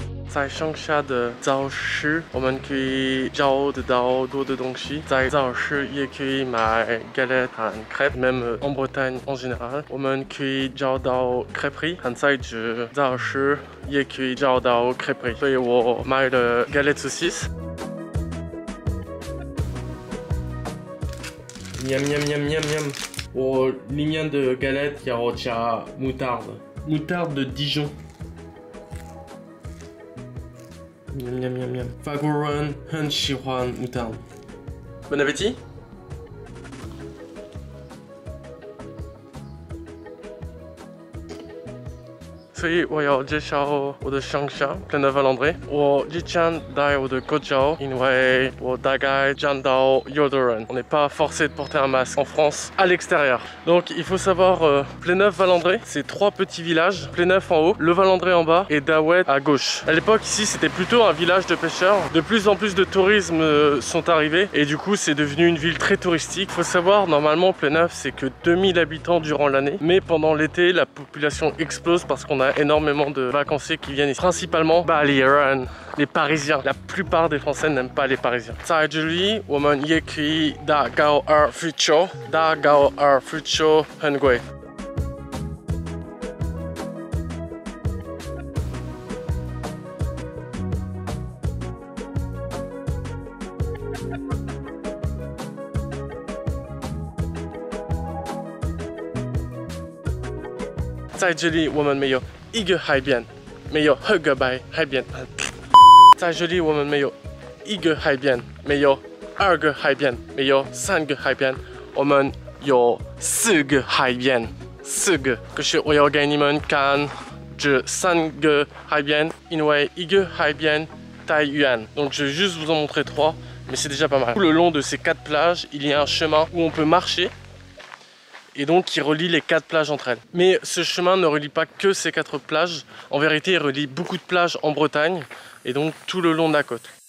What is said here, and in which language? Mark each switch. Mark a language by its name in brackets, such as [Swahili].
[Chinese] 在乡下的早市，我们可以找得到多的东西。在早市也可以买 galette 和 crêpe， [French] même en Bretagne en général， [Chinese] 我们可以找到 crêperie， 和在这早市也可以找到 crêperie， 所以我买了 galette saucisse。 miam miam miam miam miam， 我里面的 galette 要加 moutarde de Dijon。 miam miam miam miam， 法国人很喜欢moutarde。 [French] Bon appétit！ [Chinese] 所以我要介绍我的乡下 Pléneuve-Valandré。我之前带我的口罩，因为我大概见到有的人。 [French] On n'est pas forcé de porter un masque en France à l'extérieur. Donc il faut savoir Pléneuve-Valandré, c'est 3 petits villages. Pléneuve en haut, le Valandré en bas et Daouet à gauche. À l'époque ici c'était plutôt un village de pêcheurs. De plus en plus de tourisme sont arrivés et du coup c'est devenu une ville très touristique. Il faut savoir normalement Pléneuve c'est que 2000 habitants durant l'année, mais pendant l'été la population explose parce qu'on a énormément de vacanciers qui viennent ici. Principalement les Parisiens. La plupart des Français n'aiment pas les Parisiens. [Chinese] 在这里我们也可以打高尔夫球，打高尔夫球很贵。在这里我们没有一个海边，没有2个海边。在这里我们没有一个海边，没有2个海边，没有3个海边，我们有4个海边，4个。可是我要给你们看这3个海边，因为一个海边太远。 [French] Donc je vais juste vous en montrer 3, mais c'est déjà pas mal. Tout le long de ces 4 plages, il y a un chemin où on peut marcher. Et donc qui relie les 4 plages entre elles. Mais ce chemin ne relie pas que ces 4 plages. En vérité, il relie beaucoup de plages en Bretagne et donc tout le long de la côte.